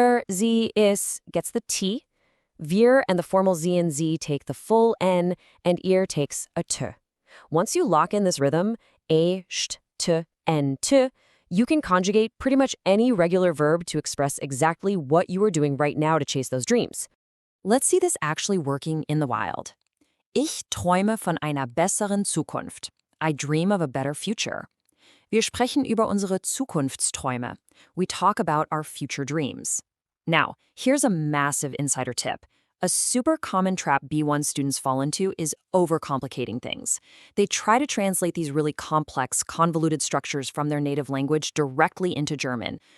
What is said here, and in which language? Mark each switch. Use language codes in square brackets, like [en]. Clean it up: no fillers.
[en] Sie, is gets the T. Wir and the formal Z and Z take the full N, and ihr takes a T. Once you lock in this rhythm, st, t, n, t, you can conjugate pretty much any regular verb to express exactly what you are doing right now to chase those dreams. Let's see this actually working in the wild. [de] Ich träume von einer besseren Zukunft. [en] I dream of a better future. [de] Wir sprechen über unsere Zukunftsträume. [en] We talk about our future dreams. Now, here's a massive insider tip. A super common trap B1 students fall into is overcomplicating things. They try to translate these really complex, convoluted structures from their native language directly into German.